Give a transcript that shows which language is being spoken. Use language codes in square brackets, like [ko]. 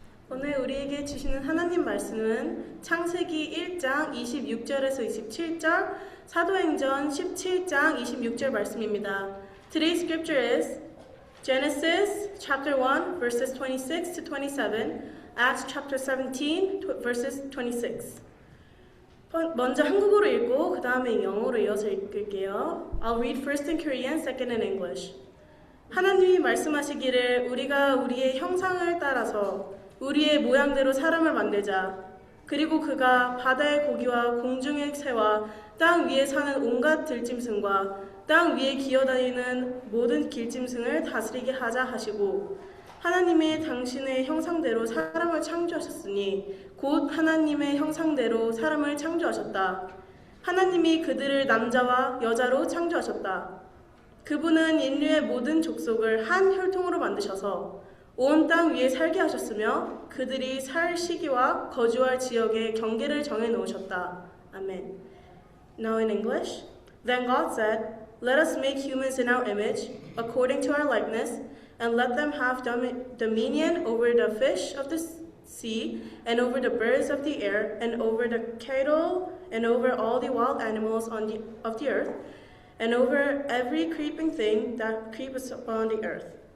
[ko] 오늘 우리에게 주시는 하나님 말씀은 창세기 1장 26절에서 27절, 사도행전 17장 26절 말씀입니다. [en] Today's scripture is Genesis chapter 1 verses 26 to 27, Acts chapter 17 verses 26. [ko] 먼저 한국어로 읽고 그 다음에 영어로 이어서 읽을게요. [en] I'll read first in Korean, second in English. [ko] 하나님이 말씀하시기를 우리가 우리의 형상을 따라서 우리의 모양대로 사람을 만들자. 그리고 그가 바다의 고기와 공중의 새와 땅 위에 사는 온갖 들짐승과 땅 위에 기어다니는 모든 길짐승을 다스리게 하자 하시고 하나님의 당신의 형상대로 사람을 창조하셨으니 곧 하나님의 형상대로 사람을 창조하셨다. 하나님이 그들을 남자와 여자로 창조하셨다. 그분은 인류의 모든 족속을 한 혈통으로 만드셔서 온 땅 위에 살게 하셨으며 그들이 살 시기와 거주할 지역의 경계를 정해 놓으셨다. 아멘. [en] Now in English. Then God said, "Let us make humans in our image, according to our likeness, and let them have dominion over the fish of the sea, and over the birds of the air, and over the cattle, and over all the wild animals of the earth, and over every creeping thing that creeps upon the earth."